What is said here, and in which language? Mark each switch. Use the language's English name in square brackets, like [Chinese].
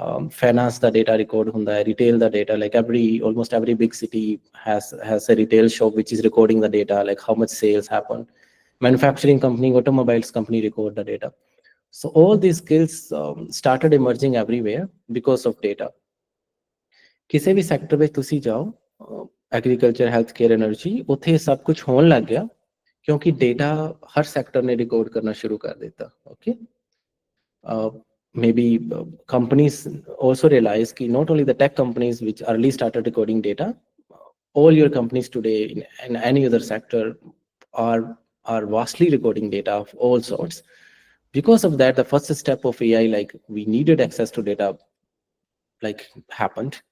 [English] Finance the data record [Punjabi] hunda hai, [English] retail the data, like almost every big city has a retail shop which is recording the data, like how much sales happen. Manufacturing company, automobiles company record the data. So all these skills started emerging everywhere because of data. [Punjabi] ਕਿਸੇ ਵੀ sector ਵਿੱਚ ਤੁਸੀਂ ਜਾਓ, agriculture, health care, energy, ਉੱਥੇ ਸਭ ਕੁਝ ਹੋਣ ਲੱਗ ਗਿਆ ਕਿਉਂਕਿ ਡੇਟਾ ਹਰ ਸੈਕਟਰ ਨੇ ਰਿਕਾਰਡ ਕਰਨਾ ਸ਼ੁਰੂ ਕਰ ਦਿੱਤਾ। [English] Okay, maybe companies also realize ki not only the tech companies which early started recording data, all your companies today in any other sector are vastly recording data of all sorts. Because of that, the first step of AI, like we needed access to data, like happened.